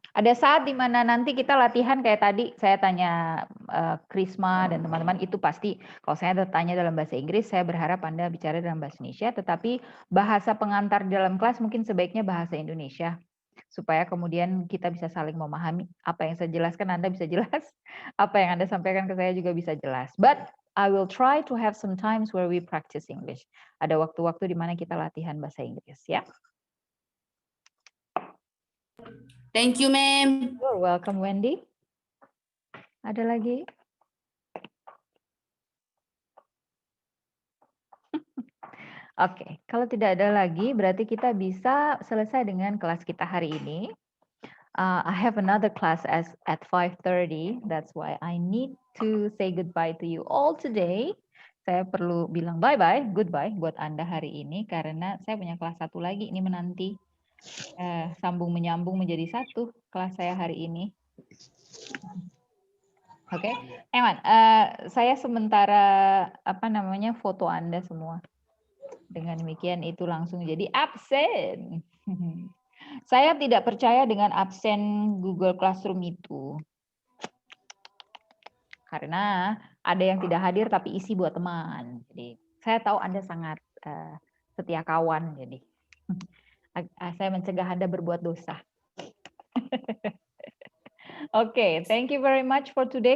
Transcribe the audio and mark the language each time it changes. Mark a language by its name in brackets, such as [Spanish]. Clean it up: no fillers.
[Indonesian] Ada saat di mana nanti kita latihan kayak tadi saya tanya Krisma dan teman-teman, itu pasti kalau saya tanya dalam bahasa Inggris, saya berharap Anda bicara dalam bahasa Indonesia, tetapi bahasa pengantar di dalam kelas mungkin sebaiknya bahasa Indonesia, supaya kemudian kita bisa saling memahami. Apa yang saya jelaskan Anda bisa jelas, apa yang Anda sampaikan ke saya juga bisa jelas. [English] But I will try to have some times where we practice English. [Indonesian] Ada waktu-waktu di mana kita latihan bahasa Inggris, ya. [English] Thank you, Mem. You're welcome, Wendy. [Indonesian] Ada lagi? Oke, kalau tidak ada lagi, berarti kita bisa selesai dengan kelas kita hari ini. [English] I have another class at 5:30. That's why I need to say goodbye to you all today. [Indonesian] Saya perlu bilang bye-bye, goodbye buat Anda hari ini, karena saya punya kelas satu lagi ini menanti. Sambung menyambung menjadi satu kelas saya hari ini. Oke, Eman, saya sementara foto Anda semua. Dengan demikian itu langsung jadi absen. Saya tidak percaya dengan absen Google Classroom itu. Karena ada yang tidak hadir tapi isi buat teman. Jadi saya tahu Anda sangat setia kawan, jadi saya mencegah Anda berbuat dosa. [English] Oke, thank you very much for today.